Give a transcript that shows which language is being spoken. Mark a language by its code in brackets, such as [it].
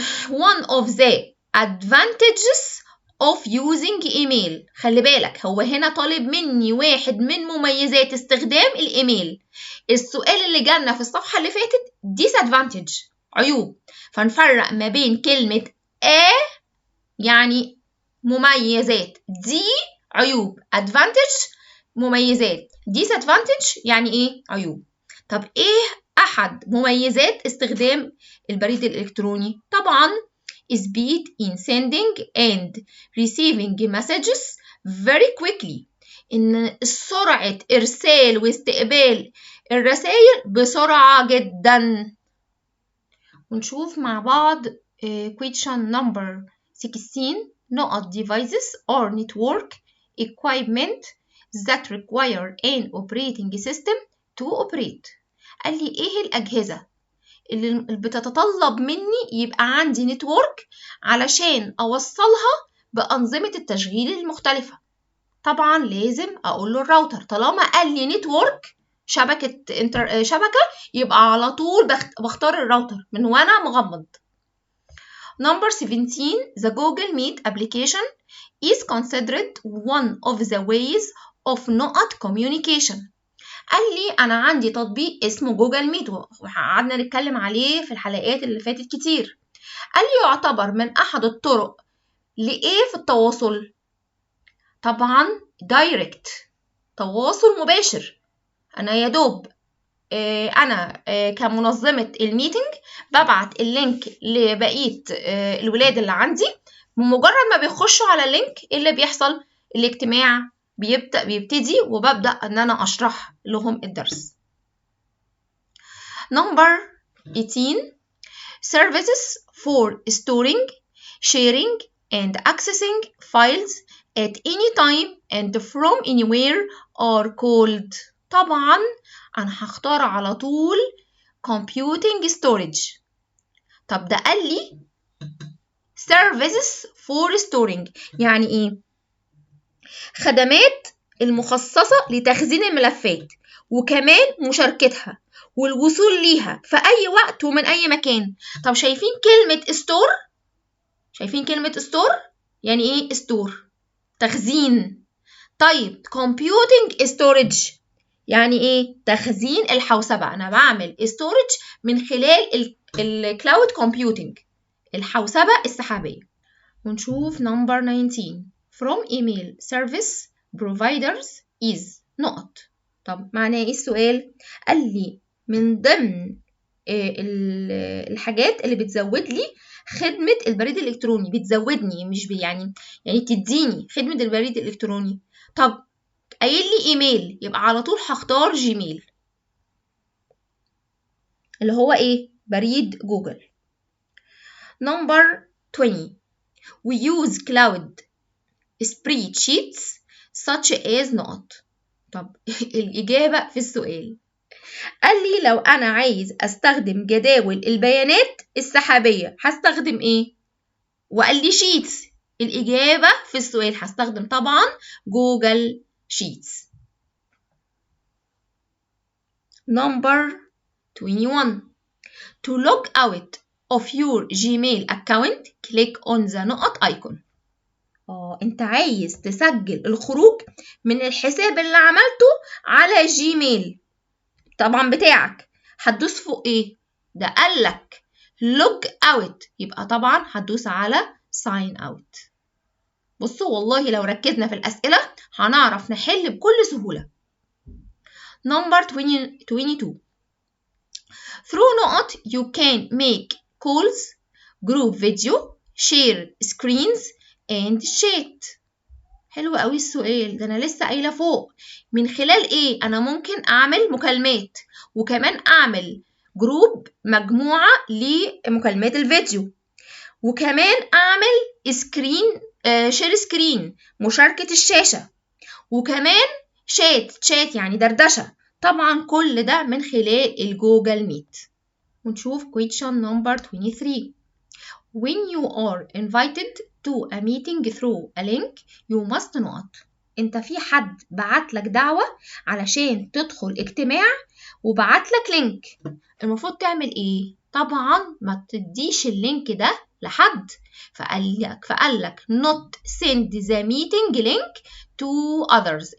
[en] one of the advantages of using email. [ar] خلي بالك هو هنا طالب مني واحد من مميزات استخدام الايميل. السؤال اللي جالنا في الصفحة اللي فاتت disadvantage عيوب، فنفرق ما بين كلمة يعني مميزات، دي عيوب، advantage مميزات، disadvantage يعني ايه؟ عيوب. طب ايه احد مميزات استخدام البريد الالكتروني؟ طبعا [en] speed in sending and receiving messages very quickly. [ar] إن سرعة إرسال واستقبال الرسائل بسرعة جدا. ونشوف مع بعض [en] question number 16. نقط devices or network equipment that require an operating system to operate. [ar] قال لي إيه الأجهزة اللي بتتطلب مني يبقى عندي نتورك علشان أوصلها بأنظمة التشغيل المختلفة. طبعا لازم أقول له الراوتر. طالما قال لي نتورك شبكة يبقى على طول بختار الراوتر من وأنا مغمض. [en] Number 17. The Google Meet application is considered one of the ways of نقط communication. [ar] قال لي أنا عندي تطبيق اسمه جوجل ميت وقعدنا نتكلم عليه في الحلقات اللي فاتت كتير. قال لي يعتبر من أحد الطرق لإيه في التواصل؟ طبعا دايركت، تواصل مباشر. أنا يا دوب أنا كمنظمة الميتنج ببعت اللينك لبقية الولاد اللي عندي. بمجرد ما بيخشوا على اللينك اللي بيحصل الاجتماع بيبتدي وببدأ أن أنا أشرح لهم الدرس. [en] Number 18. Services for storing, sharing and accessing files at any time and from anywhere are called. [ar] طبعا أنا هختار على طول computing storage. طب ده قال لي [en] services for storing [ar] يعني إيه؟ خدمات المخصصة لتخزين الملفات وكمان مشاركتها والوصول ليها في أي وقت ومن أي مكان. طب شايفين كلمة ستور؟ شايفين كلمة ستور؟ يعني إيه ستور؟ تخزين. طيب computing storage يعني إيه؟ تخزين الحوسبة. أنا بعمل storage من خلال الكلاود كومبيوتنج، الحوسبة السحابية. ونشوف [en] number 19 from email service providers is نقط. [ar] طب معناه ايه السؤال؟ قال لي من ضمن الحاجات اللي بتزود لي خدمة البريد الإلكتروني، بتزودني مش يعني تديني خدمة البريد الإلكتروني. طب قايل لي إيميل، يبقى على طول هختار جيميل اللي هو إيه؟ بريد جوجل. [en] number 20 we use cloud spreadsheets such as نقط. [ar] طب الإجابة في السؤال قال لي لو أنا عايز أستخدم جداول البيانات السحابية هستخدم إيه؟ وقال لي شيتس. الإجابة في السؤال هستخدم طبعا جوجل شيتس. [en] number 21 to log out of your Gmail account click on the نقط icon. [ar] انت عايز تسجل الخروج من الحساب اللي عملته على جيميل طبعا بتاعك، هتدوس فوق ايه؟ ده قالك log out، يبقى طبعا هتدوس على sign out. بصوا والله لو ركزنا في الأسئلة هنعرف نحل بكل سهولة. [en] number 22 through نقط you can make calls, group video, share screens and chat. [ar] حلو قوي السؤال ده، انا لسه قايله فوق من خلال ايه انا ممكن اعمل مكالمات وكمان اعمل جروب مجموعه لمكالمات الفيديو وكمان اعمل سكرين شير سكرين مشاركه الشاشه وكمان شات يعني دردشه. طبعا كل ده من خلال الجوجل ميت. ونشوف [en] question number 23 when you are invited to a meeting through a link you must نقط. [ar] انت في حد بعت لك دعوة علشان تدخل اجتماع وبعت لك لينك، المفروض تعمل ايه؟ طبعا ما تديش اللينك ده لحد، فقال لك [en] not send the meeting link to others.